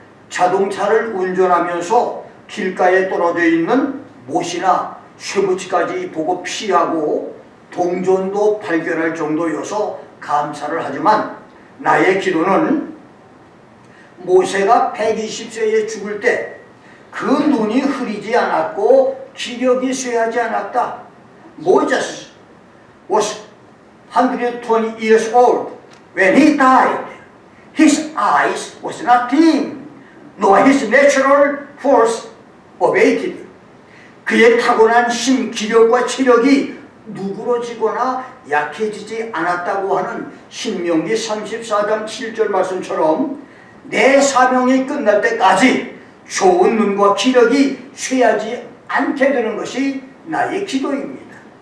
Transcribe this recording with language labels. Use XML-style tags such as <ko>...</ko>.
<ko>자동차를 운전하면서 길가에 떨어져 있는 못이나 쇠붙이까지 보고 피하고 동전도 발견할 정도여서 감사를 하지만 나의 기도는 모세가 120세에 죽을 때 그 눈이 흐리지 않았고 기력이 쇠하지 않았다.</ko> <en>Moses was 120 years old. When he died, his eyes was not dim, nor his natural force abated.</en> <ko>그의 타고난 힘, 기력과 체력이 누그러지거나 약해지지 않았다고 하는 신명기 34장 7절 말씀처럼 내 사명이 끝날 때까지 좋은 눈과 기력이 쇠하지 않게 되는 것이 나의 기도입니다.</ko>